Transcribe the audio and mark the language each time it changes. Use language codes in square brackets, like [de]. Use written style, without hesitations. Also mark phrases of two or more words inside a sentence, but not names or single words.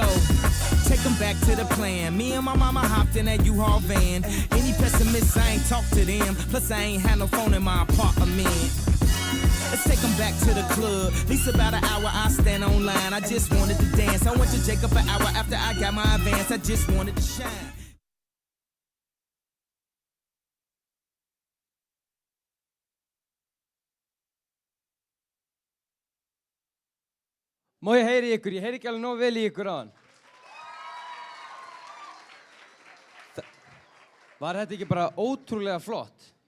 [en] Take them back to the plan. Me and my mama hopped in that U-Haul van. Any pessimists, I ain't talk to them. Plus I ain't had no phone in my apartment. Let's take them back to the club. At least about an hour I stand online. I just wanted to dance. I went to Jacob an hour after I got my advance. I just wanted to shine. [is] Má ég heyri ykkur? Ég heyri ekki alveg nógu vel í ykkur á hann. Var þetta ekki bara ótrúlega flott?